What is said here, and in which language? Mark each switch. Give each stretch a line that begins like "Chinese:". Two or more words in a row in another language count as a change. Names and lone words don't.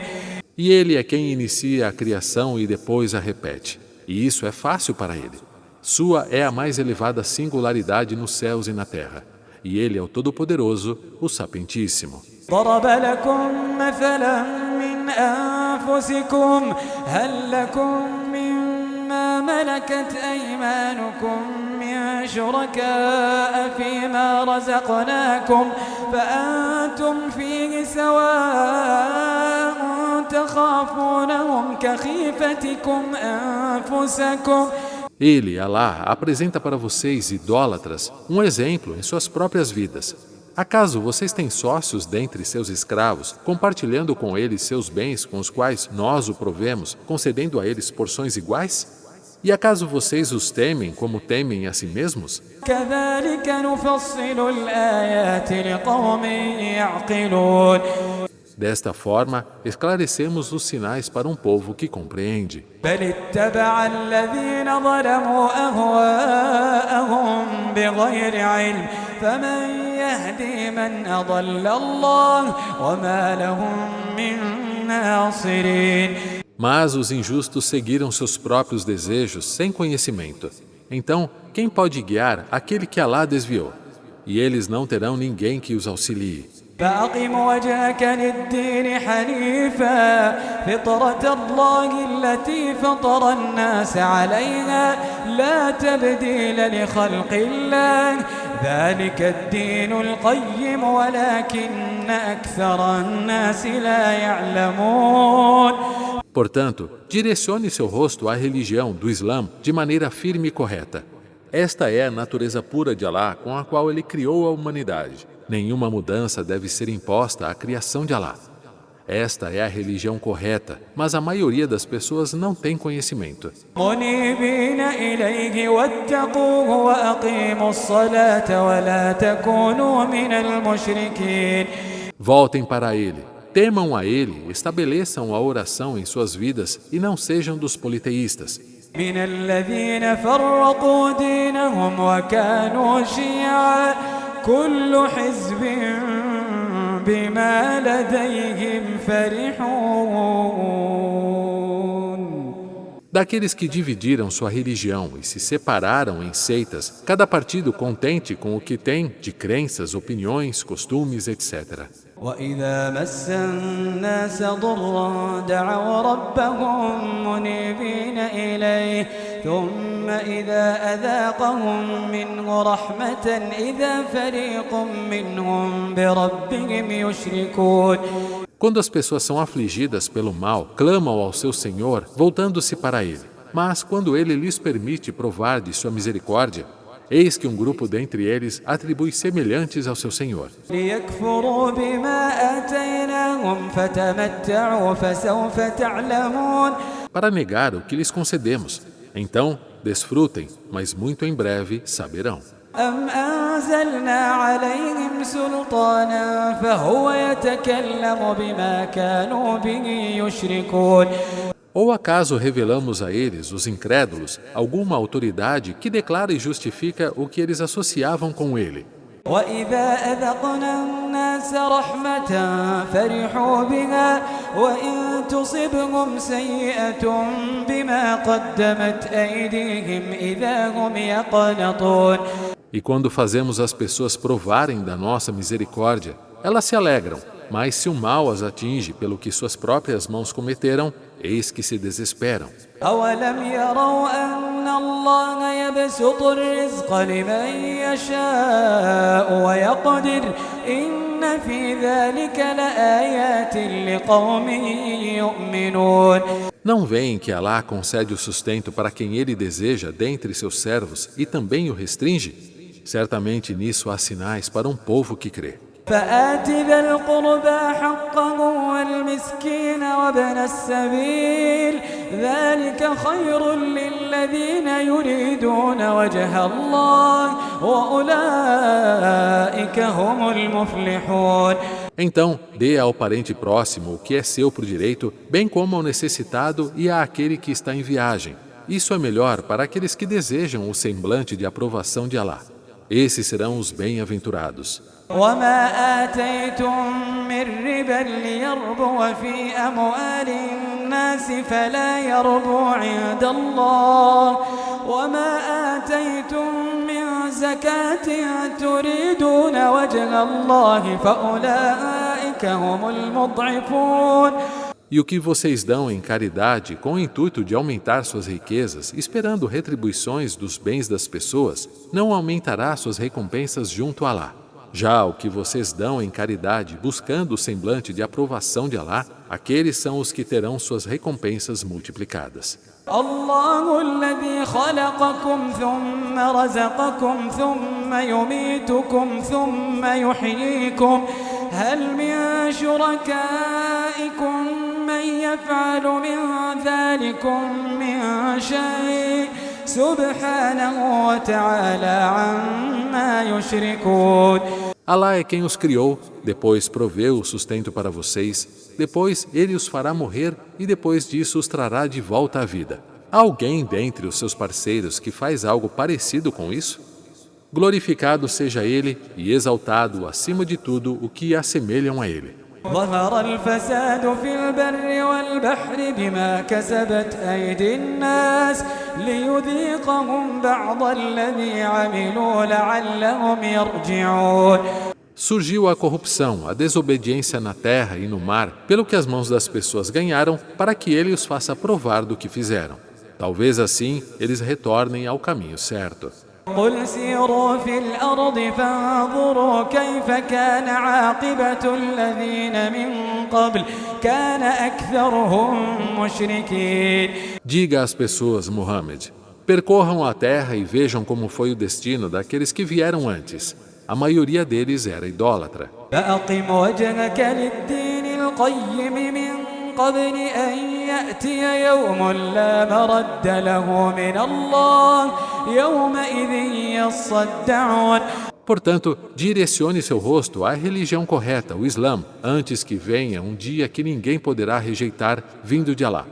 Portuguese: E ele é quem inicia a criação e depois a repete. E isso é fácil para ele. Sua é a mais elevada singularidade nos céus e na terra. E ele é o Todo-Poderoso, o Sapientíssimo.
Arabic: ضرب لكم مثلا من أنفسكم هل لكم مما ملكت أيمانكم من شركاء فيما رزقناكم فأنتم فيه سواء تخافونهم كخيفتكم أنفسكم.
Portuguese: Ele, Alá, apresenta para vocês, idólatras, um exemplo em suas próprias vidas. Acaso vocês têm sócios dentre seus escravos, compartilhando com eles seus bens com os quais nós o provemos, concedendo a eles porções iguais? E acaso vocês os temem como temem a si mesmos?
Arabic: كذلك نفصل الآيات لقوم يعقلون.
Portuguese: Desta forma, esclarecemos os sinais para um povo que compreende.
Arabic: بل اتبع الذين ظلموا أهواءهم بغير علم فمن يهدي من أضل الله وما لهم من ناصرين.
Portuguese: Mas os injustos seguiram seus próprios desejos sem conhecimento. Então, quem pode guiar aquele que Alá desviou? E eles não terão ninguém que os auxilie.
Arabic: فأقم وجهك للدين حنيفا فطرة الله التي فطر الناس عليها لا تبديل لخلق الله ذلك الدين القيم ولكن أكثر الناس لا يعلمون.
Portuguese: Portanto, direcione seu rosto à religião do Islã de maneira firme e correta. Esta é a natureza pura de Alá com a qual Ele criou a humanidade. Nenhuma mudança deve ser imposta à criação de Alá. Esta é a religião correta, mas a maioria das pessoas não tem conhecimento.
Arabic: منيبين إليه واتقوه وأقيموا الصلاة ولا تكونوا من المشركين.
Portuguese: Voltem para Ele, temam a Ele, estabeleçam a oração em suas vidas e não sejam dos politeístas.
Arabic: من الذين فرقوا دينهم وكانوا شيعا كل حزب بما لديهم فرحون.
Portuguese: Daqueles que dividiram sua religião e se separaram em seitas, cada partido contente com o que tem de crenças, opiniões, costumes, etc.
Arabic: وإذا مس الناس ضر دعوا ربهم منيبين إليه ثم إذا أذاقهم منه رحمة إذا فريق منهم بربهم يشركون.
Portuguese: Quando as pessoas são afligidas pelo mal, clamam ao seu Senhor, voltando-se para Ele. Mas quando Ele lhes permite provar de sua misericórdia, eis que um grupo dentre eles atribui semelhantes ao seu Senhor.
Arabic: ليكفروا بما آتيناهم فتمتعوا فسوف تعلمون.
Portuguese: Para negar o que lhes concedemos. Então, desfrutem, mas muito em breve saberão.
Arabic: أم أنزلنا عليهم سلطانا فهو يتكلم بما كانوا به يشركون.
Portuguese: Ou acaso revelamos a eles, os incrédulos, alguma autoridade que declara e justifica o que eles associavam com ele?
Arabic: وإذا أذقنا الناس رحمة فرحوا بها وإن تصبهم سيئة بما قدمت أيديهم إذا هم يقنطون.
Portuguese: E quando fazemos as pessoas provarem da nossa misericórdia, elas se alegram, mas se o mal as atinge pelo que suas próprias mãos cometeram, eis que se desesperam.
Arabic: أولم يروا أن الله يبسط الرزق لمن يشاء ويقدر إن في ذلك لآيات لقوم يؤمنون.
Portuguese: Não veem que Alá concede o sustento para quem Ele deseja dentre seus servos e também o restringe? Certamente nisso há sinais para um povo que crê.
Arabic: فآت ذا القربى حقه والمسكين وابن السبيل ذلك خير للذين يريدون وجه الله وأولئك هم المفلحون.
Portuguese: Então, dê ao parente próximo o que é seu por direito, bem como ao necessitado e àquele que está em viagem. Isso é melhor para aqueles que desejam o semblante de aprovação de Alá. Esses serão os bem-aventurados.
Arabic: وما آتيتم من ربا ليربو في أموال الناس فلا يربو عند الله وما آتيتم من زكاة تريدون وجه الله فأولئك أولئك هم المضعفون.
Portuguese: E o que vocês dão em caridade com o intuito de aumentar suas riquezas, esperando retribuições dos bens das pessoas, não aumentará suas recompensas junto a Alá. Já o que vocês dão em caridade, buscando o semblante de aprovação de Alá, aqueles são os que terão suas recompensas multiplicadas.
Arabic: الله الذي خلقكم ثم رزقكم ثم يميتكم ثم يحييكم هل من شركائكم من يفعل من ذلكم من شيء سبحانه وتعالى عما يشركون.
Portuguese: Alá é quem os criou, depois proveu o sustento para vocês, depois ele os fará morrer e depois disso os trará de volta à vida. Há alguém dentre os seus parceiros que faz algo parecido com isso? Glorificado seja ele e exaltado acima de tudo o que assemelham a ele.
Arabic: ظهر الفساد في البر والبحر بما كسبت أيدي الناس ليذيقهم بعض الذي عملوا لعلهم يرجعون.
Portuguese: Surgiu a corrupção, a desobediência na terra e no mar, pelo que as mãos das pessoas ganharam, para que ele os faça provar do que fizeram. Talvez assim eles retornem ao caminho certo.
Arabic: قل سيروا في الأرض فانظروا كيف كان عاقبة الذين من قبل كان أكثرهم مشركين.
Portuguese: Diga às pessoas, Muhammad, percorram a terra e vejam como foi o destino daqueles que vieram antes. A maioria deles era idólatra.
Arabic: فأقم وجهك للدين القيم من قبل أن يأتي يوم لا مرد له من الله يومئذ يصدعون.
Portuguese: Portanto, direcione seu rosto à religião correta, o Islã, antes que venha um dia que ninguém poderá rejeitar, vindo de Alá.